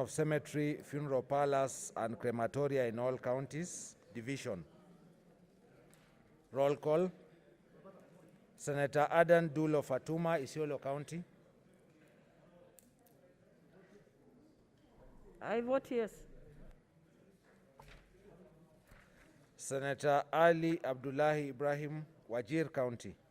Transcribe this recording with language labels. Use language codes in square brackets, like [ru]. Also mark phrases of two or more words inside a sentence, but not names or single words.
[en] of cemetery, funeral parlors, and crematoria in all counties. Division. Roll call. Senator Adan Dulo Fatuma, Isiolo County. I vote yes. Senator Ali Abdullahi Ibrahim, Wajir County.